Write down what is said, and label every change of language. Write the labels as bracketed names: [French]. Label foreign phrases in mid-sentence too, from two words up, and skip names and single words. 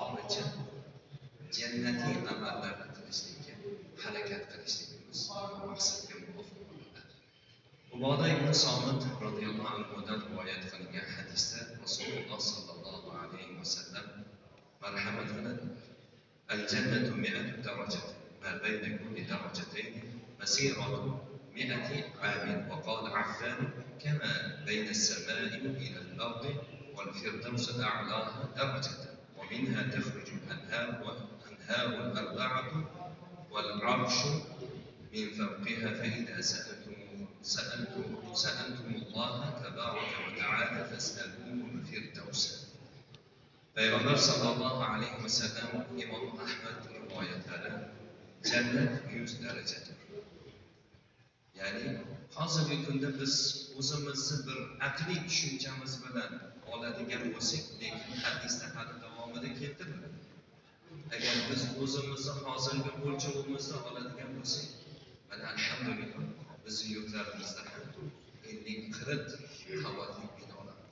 [Uzbek] uchun jannatiy amallarni qilishlikka harakat qilishligimiz maqsadga muvofiq bo'ladi. Uboda ibn Somit [Arabic] radhiyallohu anhudan [Uzbek] rivoyat qilingan hadisda Rasululloh [Arabic] sallallohu alayhi vasallam [Uzbek] marhamat qiladi. [Arabic] الجنة مائة درجة ما بين كل درجتين مسيرة مائة عام وقال عفان كما بين السماء إلى الأرض والفردوس أعلاها درجة ومنها تخرج الأنهار والأنهار الأربعة والعرش من فوقها فإذا سألتم الله تبارك وتعالى فاسألوه الفردوس. [Turkish] Peygamber [Arabic] صلى الله عليه وسلم [Turkish] İmam Ahmed rivayetleri cennet 100 derecedir. [Uzbek] Yani hozirgi kunda biz o'zimizni bir aqliy tushunchamiz bilan oladigan bo'lsak, lekin hadisda hali davomida keltiriladi. Agar biz o'zimizni hozirgi o'lchovimizda oladigan bo'lsak, mana alhamdulillah bizning yurtlarimizda ham 50-40 qavatli binolar bor.